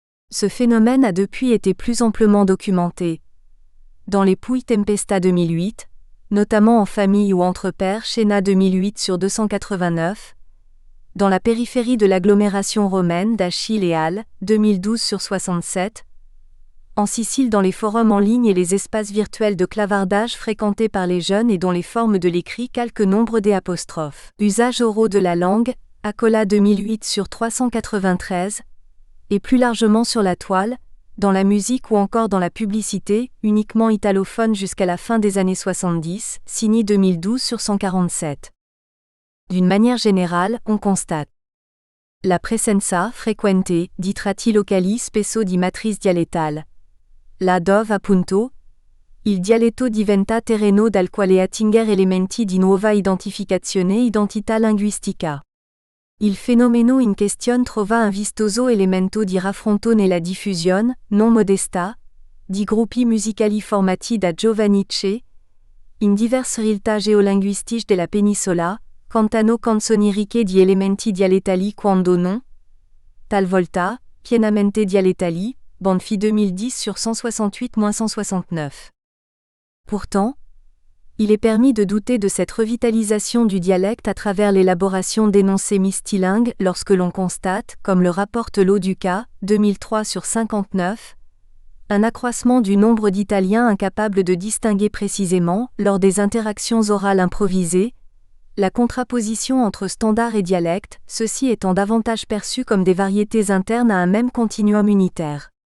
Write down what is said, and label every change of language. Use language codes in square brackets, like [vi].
[fr] Ce phénomène a depuis été plus amplement documenté. Dans les Pouilles Tempesta 2008, notamment en famille ou entre pairs Schéna 2008/289, dans la périphérie de l'agglomération romaine d'Achille et Halle, 2012/67, en Sicile dans les forums en ligne et les espaces virtuels de clavardage fréquentés par les jeunes et dont les formes de l'écrit calquent nombre des apostrophes. Usages oraux de la langue, Acola 2008/393, et plus largement sur la toile, dans la musique ou encore dans la publicité, uniquement italophone jusqu'à la fin des années 70, Cini 2012/147. D'une manière générale, on constate [it] la presenza frequente di tratti locali spesso di matrice dialettale. La dove appunto, il dialetto diventa terreno dal quale attingere elementi di nuova identificazione e identità linguistica. Il fenomeno in questione trova un vistoso elemento di raffronto nella diffusione, non modesta, di gruppi musicali formati da giovani che, in diverse realtà geolinguistiche della penisola, cantano canzoni ricche di elementi dialettali quando non, talvolta, pienamente dialettali, Banfi 2010/168-169. [fr] Pourtant, il est permis de douter de cette revitalisation du dialecte à travers l'élaboration d'énoncés mistilingues lorsque l'on constate, comme le rapporte Loduca, 2003/59, un accroissement du nombre d'Italiens incapables de distinguer précisément, lors des interactions orales improvisées, la contraposition entre standard et dialecte, ceux-ci étant davantage perçus comme des variétés internes à un même continuum unitaire.